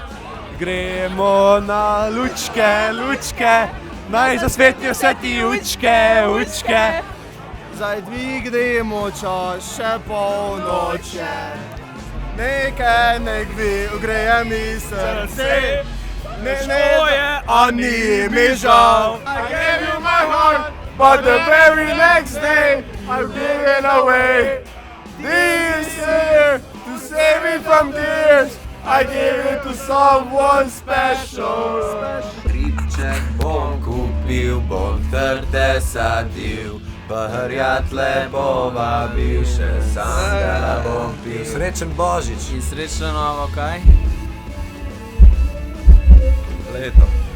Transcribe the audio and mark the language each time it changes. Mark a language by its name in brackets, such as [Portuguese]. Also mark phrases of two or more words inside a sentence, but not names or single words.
[Slovenian] Gremo na lučke, lučke, naj zasvetijo vse ti učke. Zdaj dvignimo čas še polnoče. Nekaj nek vi ugreje mi srce. A ni mi žal. [English] I gave you my heart, but the very next day I'm giving away. This year, to save me from tears, I give it to someone special. [Slovenian] Ribček bom kupil, bom trte sadil, prijatelje povabil, še sam ga bom pil. Srečen Božič. In srečno novo kaj? Leto.